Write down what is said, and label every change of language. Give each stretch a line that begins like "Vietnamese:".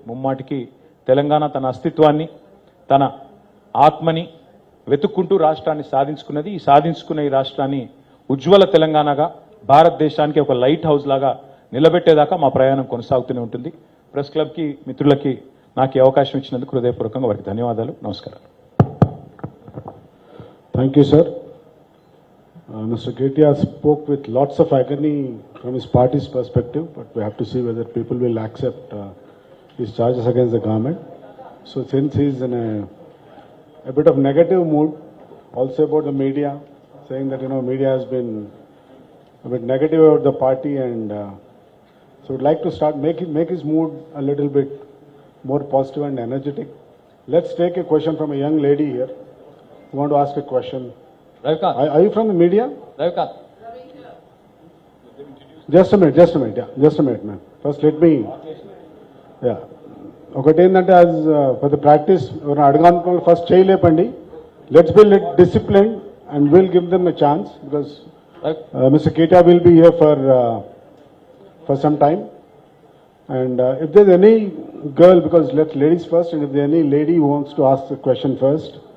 Telugu: ముమ్మాటికి తెలంగాణ తన అస్తిత్వాన్ని, తన ఆత్మని వెతుక్కుంటూ రాష్ట్రాన్ని సాధించుకున్నది. ఈ సాధించుకున్న ఈ రాష్ట్రాన్ని ఉజ్వల తెలంగాణగా, భారతదేశానికి ఒక లైట్ హౌస్ లాగా నిలబెట్టేదాకా మా ప్రయాణం కొనసాగుతూనే ఉంటుంది. ప్రెస్ క్లబ్కి, మిత్రులకి నాకు ఈ అవకాశం ఇచ్చినందుకు హృదయపూర్వకంగా వారికి ధన్యవాదాలు, నమస్కారాలు.
English: Thank you, sir. Mr. Ketia spoke with lots of agony from his party's perspective, but we have to see whether people will accept his charges against the government. So since he's in a bit of negative mood, also about the media, saying that, media has been a bit negative about the party, and so would like to start make his mood a little bit more positive and energetic. Let's take a question from a young lady here who want to ask a question. Ravikant. Are you from the media? Ravikant. Just a minute, yeah, just a minute, ma'am. First let me, yeah.
Telugu: ఒకటి ఏంటంటే
English: as for the practice,
Telugu: ఎవరైనా అడగాలనుకున్న first చేయలేపండి.
English: Let's be disciplined and we'll give them a chance, because Mr. Ketia will be here for some time. And if there's any girl, because let's ladies first, and if there's any lady who wants to ask the question first.